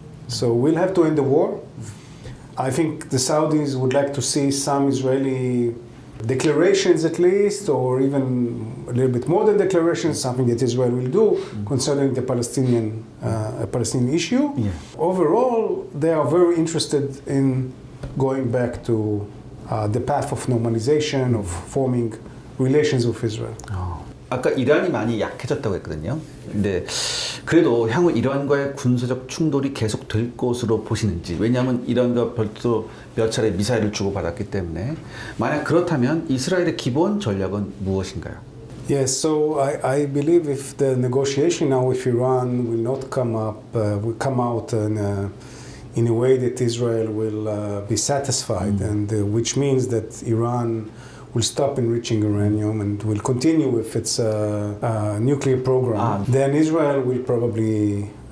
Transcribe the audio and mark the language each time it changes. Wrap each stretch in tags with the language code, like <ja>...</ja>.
<en>So we'll have to end the war. I think the Saudis would like to see some Israeli declarations at least, or even a little bit more than declarations, something that Israel will do concerning the Palestinian issue. Yeah. Overall, they are very interested in going back to the path of normalization, of forming relations with Israel.</en> <ko>아까 이란이 많이 약해졌다고 했거든요. 근데 그래도 향후 이란과의 군사적 충돌이 계속될 것으로 보시는지, 왜냐하면 이란과 별도 몇 차례 미사일을 주고받았기 때문에, 만약 그렇다면 이스라엘의 기본 전략은 무엇인가요?</ko> <en>Yes, so I believe if the negotiation now with Iran will not come out in a way that Israel will be satisfied, and which means that Iran will stop enriching uranium and will continue with its nuclear program, then Israel will probably</en>